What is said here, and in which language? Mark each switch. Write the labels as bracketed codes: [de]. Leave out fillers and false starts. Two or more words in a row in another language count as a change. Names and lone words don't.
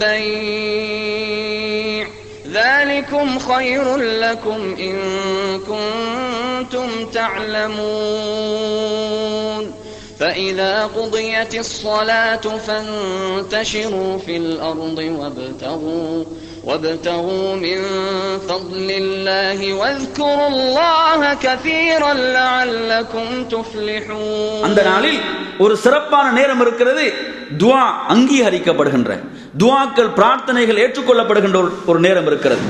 [ar] البيع ذلكم خير لكم إن كنتم تعلمون فإذا قضيت الصلاة فانتشروا في الأرض وابتغوا من فضل الله واذكروا الله كثيرا لعلكم تفلحون. [ta] அந்த நாளில் ஒரு சிறப்பான நேரம் இருக்கிறது. துஆ அங்கீகரிக்கப்படுகின்ற துஆக்கள் பிரார்த்தனைகள் ஏற்றுக்கொள்ளப்படுகின்ற ஒரு நேரம் இருக்கிறது.